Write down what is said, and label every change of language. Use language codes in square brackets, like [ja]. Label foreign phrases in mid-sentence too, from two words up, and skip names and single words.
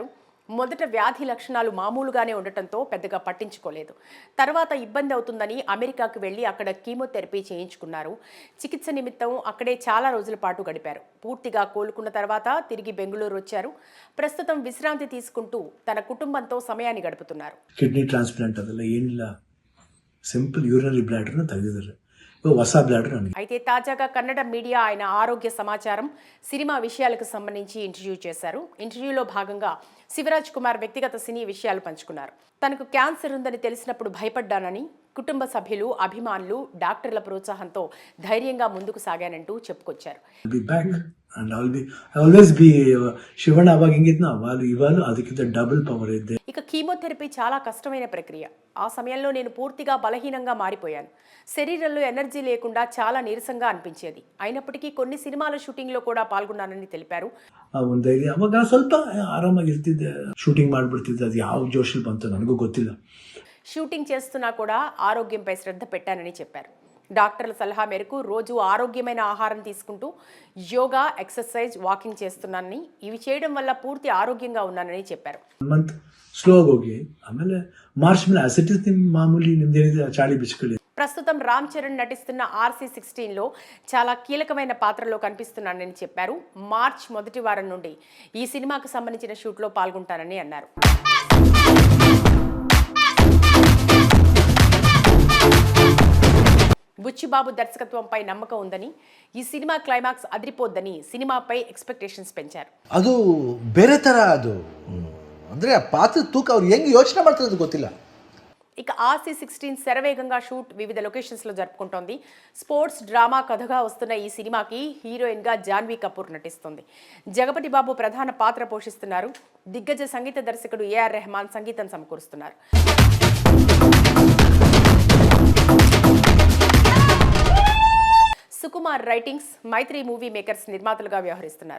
[te] మొదట వ్యాధి లక్షణాలు మామూలుగానే ఉండటంతో పెద్దగా పట్టించుకోలేదు. తర్వాత ఇబ్బంది అవుతుందని అమెరికాకు వెళ్లి అక్కడ కీమోథెరపీ చేయించుకున్నారు. చికిత్స నిమిత్తం అక్కడే చాలా రోజుల పాటు గడిపారు. పూర్తిగా కోలుకున్న తర్వాత తిరిగి బెంగళూరు వచ్చారు. ప్రస్తుతం విశ్రాంతి తీసుకుంటూ తన కుటుంబంతో సమయాన్ని గడుపుతున్నారు. [en] kidney transplant [kn] ಅದೆಲ್ಲ ಏನಿಲ್ಲ, [en] simple urinary bladder [kn] ತೆಗೆದಿದ್ದಾರೆ. ಹೊಸ ಬ್ಲಾಡರ್ ನನಗೆ. [te] అయితే తాజాగా కన్నడ మీడియా ఆయన ఆరోగ్య సమాచారం, సినిమా విషయాలకు సంబంధించి ఇంటర్వ్యూ చేశారు. ఇంటర్వ్యూలో భాగంగా శివరాజ్ కుమార్ వ్యక్తిగత సినీ విషయాలు పంచుకున్నారు. తనకు క్యాన్సర్ ఉందని తెలిసినప్పుడు భయపడ్డానని, కుటుంబ సభ్యులు, అభిమానులు, డాక్టర్ల ప్రోత్సాహంతో ధైర్యంగా ముందుకు సాగానంటూ చెప్పుకొచ్చారు. [kn] ಶಿವಣ್ಣ ಅವಾಗ ಹೆಂಗಿದ್ನ ಇವಾಗ ಅದಕ್ಕಿಂತ [en] double power [kn] ಇದೆ. [te] ఇక కీమోథెరపీ చాలా కష్టమైన ప్రక్రియ. ఆ సమయంలో నేను పూర్తిగా బలహీనంగా మారిపోయాను. శరీరంలో ఎనర్జీ లేకుండా చాలా నీరసంగా అనిపించేది. అయినప్పటికీ కొన్ని సినిమాల షూటింగ్లో కూడా పాల్గొన్నానని తెలిపారు. [kn] ಅವಾಗ ಸ್ವಲ್ಪ ಆರಾಮಾಗಿರ್ತಿದ್ದೆ, ಶೂಟಿಂಗ್ ಮಾಡ್ಬಿಡ್ತಿದ್ದೆ. ಅದು ಯಾವ ಜೋಶಲ್ಲಿ ಬಂತು ನನಗೂ ಗೊತ್ತಿಲ್ಲ. [te] షూటింగ్ చేస్తున్నా కూడా ఆరోగ్యంపై శ్రద్ధ పెట్టానని చెప్పారు. డాక్టర్ల సలహా మేరకు రోజు ఆరోగ్యమైన ఆహారం తీసుకుంటూ యోగా, [en] exercise, walking [te] చేస్తున్నానని, ఇవి చేయడం వల్ల పూర్తి ఆరోగ్యంగా ఉన్నానని చెప్పారు. [en] month slow [kn] ಹೋಗಿ ಆಮೇಲೆ ಮಾರ್ಚ್ ಮೇಲೆ ಅಸಿಟಿಸ್ ಮಾಮೂಲಿ ನಿಮ್ದೇನಿದೆ ಚಾಳಿ ಬಿಚ್ಕೊಳ್ಳಿ. [te] ప్రస్తుతం రామ్ చరణ్ నటిస్తున్న RC16లో చాలా కీలకమైన పాత్రలో కనిపిస్తున్నానని చెప్పారు. మార్చ్ మొదటి వారం నుండి ఈ సినిమాకు సంబంధించిన షూట్లో పాల్గొంటానని అన్నారు. బుచ్చిబాబు దర్శకత్వంపై నమ్మకం ఉందని, ఈ సినిమా క్లైమాక్స్ అదిరిపోద్దని సినిమాపై ఎక్స్పెక్టేషన్స్ పెంచారు. [kn] ಅದು ಬೇರೆ ತರ, ಅದು ಅಂದ್ರೆ ಆ ಪಾತ್ರ ತೂಕ ಅವ್ರು ಹೆಂಗ್ ಯೋಚನೆ ಮಾಡ್ತಾರೆ ಗೊತ್ತಿಲ್ಲ. [te] ఇక RC16 శరవేగంగా షూట్ వివిధ లొకేషన్స్లో జరుపుకుంటోంది. [en] sports drama [te] కథగా వస్తున్న ఈ సినిమాకి హీరోయిన్గా జాన్వీ కపూర్ నటిస్తుంది. జగపతి బాబు ప్రధాన పాత్ర పోషిస్తున్నారు. దిగ్గజ సంగీత దర్శకుడు AR రెహమాన్ సంగీతం సమకూరుస్తున్నారు. సుకుమార్ రైటింగ్స్, మైత్రి మూవీ మేకర్స్ నిర్మాతలుగా వ్యవహరిస్తున్నారు.